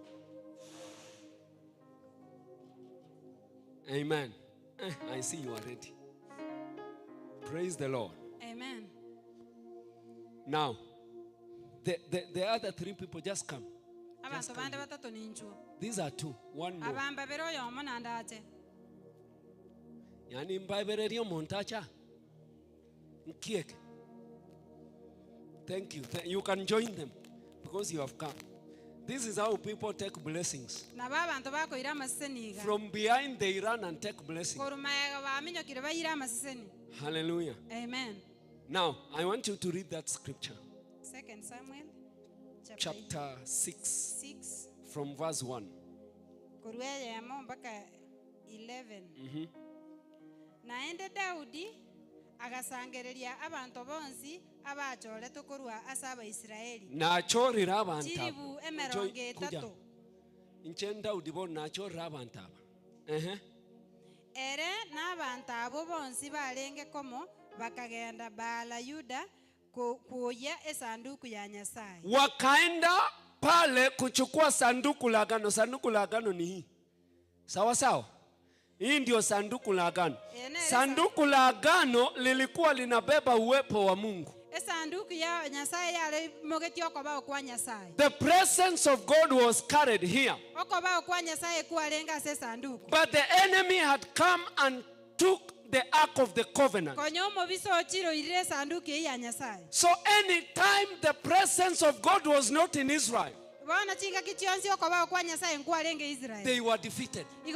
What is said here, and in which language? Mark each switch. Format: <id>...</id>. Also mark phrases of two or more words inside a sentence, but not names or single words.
<en>Amen. I see you are ready. Praise the Lord. Amen. Now, the other 3 people just come. Just come. These are 2. One more.</en> <guz>Yani mbabererio montacha. Nkieke.</guz> <en>Thank you. You can join them because you have come. This is how people take blessings. From behind they run and take blessings. Hallelujah. Amen. Now, I want you to read that scripture. 2 Samuel chapter 6 from verse 1. 11.</en> <guz>Naende Daudi agasangereria abantu bonsi abachole tokorwa asaba Israeli. Nachorira abantu. Chiribu emeronge tato. Inchen Daudi bon nachorira abantu aba. Ere n'abantu abo bonsi balenge komo bakagenda bala Yuda kuya esanduku ya Nyasaye.</guz> <sw>Wakaenda pale kuchukua sanduku la agano. Sanduku la agano ni hii. Sawa sawa? Hii ndio sanduku la agano. Sanduku la agano lilikuwa linabeba uwepo wa Mungu.</sw> <guz>Esanduku ya Nyasaye yale mogetio kwa kwa Nyasaye.</guz> <en>The presence of God was carried here.</en> <guz>Okoba kwa Nyasaye kualenga se sanduku.</guz> <en>But the enemy had come and took the ark of the covenant. So anytime the presence of God was not in Israel, they were defeated.</en>